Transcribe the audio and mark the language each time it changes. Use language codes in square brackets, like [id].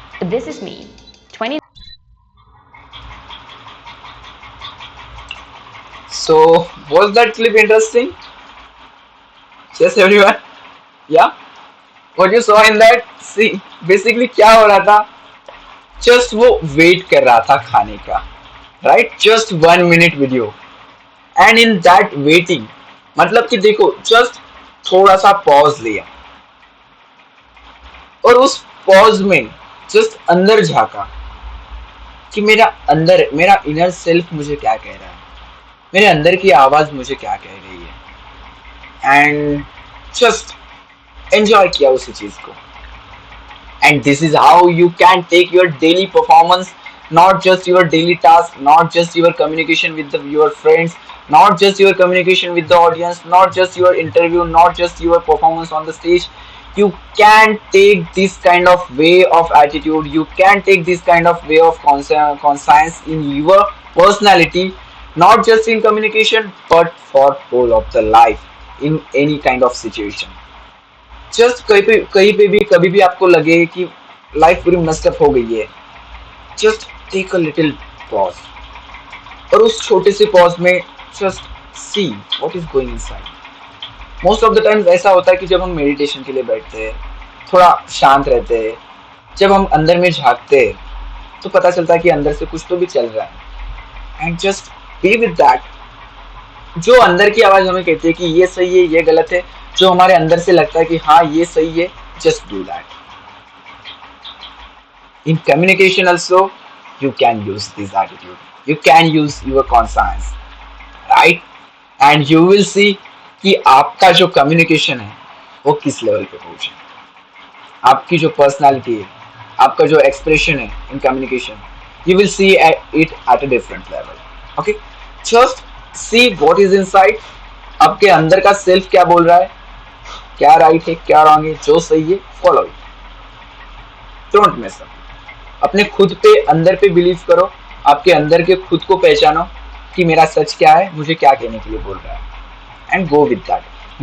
[en] This is me, 20. So was that clip interesting? Yes everyone? Yeah? What you saw in that? [hi] See, basically क्या हो रहा था, just वो wait कर रहा था खाने का, right? [en] Just 1 minute video. [hi] And in that waiting, मतलब कि देखो, just थोड़ा सा pause लिया और उस pause में जस्ट अंदर झांका कि मेरा इनर सेल्फ मुझे क्या कह रहा है, मेरे अंदर की आवाज मुझे क्या कह रही है, एंड जस्ट एंजॉय किया उसी चीज को. [en] And this is how you can take your daily performance, not just your daily task, not just your communication with your friends, not just your communication with the audience, not just your interview, not just your performance on the stage. You can take this kind of way of attitude, you can take this kind of way of conscience in your personality not just in communication but for whole of the life in any kind of situation. [hi] Just कहीं पे भी कभी भी आपको लगे कि life पूरी मस्टअप हो गई है, [en] just take a little pause, [hi] और उस छोटे से पॉज में [en] Just see what is going inside. Most of the times [hi] ऐसा होता है कि जब हम मेडिटेशन के लिए बैठते हैं, थोड़ा शांत रहते हैं, जब हम अंदर में झांकते हैं तो पता चलता है कि अंदर से कुछ तो भी चल रहा है, [en] And just be with that. [hi] जो अंदर की आवाज हमें कहती है कि ये सही है, ये गलत है, जो हमारे अंदर से लगता है कि हाँ ये सही है, [en] Just do that. In communication also, you can use this attitude. You can use your conscience, right? And you will see [hi] कि आपका जो communication है वो किस लेवल पे पहुंचे, आपकी जो personality है, आपका जो expression है [en] in communication, you will see it at a different level. Okay? Just see what is inside. [hi] आपके अंदर का self क्या बोल रहा है, क्या right है, क्या wrong है, जो सही है, [en] follow it. Don't mess up. [hi] अपने खुद पे अंदर पे बिलीव करो, आपके अंदर के खुद को पहचानो कि मेरा सच क्या है, मुझे क्या कहने के लिए बोल रहा है, [en] And go with that.